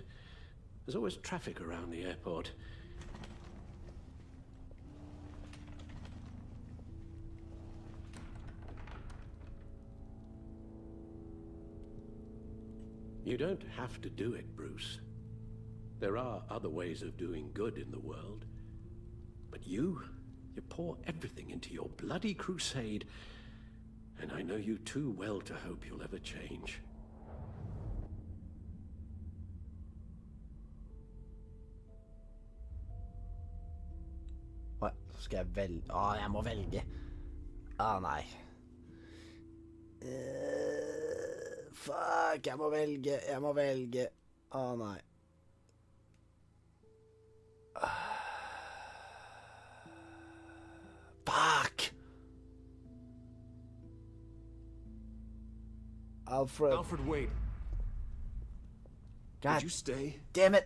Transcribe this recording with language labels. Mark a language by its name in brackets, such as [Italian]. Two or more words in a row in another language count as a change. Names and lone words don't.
[English] There's always traffic around the airport. You don't have to do it, Bruce. There are other ways of doing good in the world. But you pour everything into your bloody crusade, And I know you too well to hope you'll ever change. [Norwegian] Hva? Skal jeg velge? Jeg må velge. Nei. Fuck, jeg må velge. Nei. Fuck! [English] Alfred, wait. God Would you stay? damn it!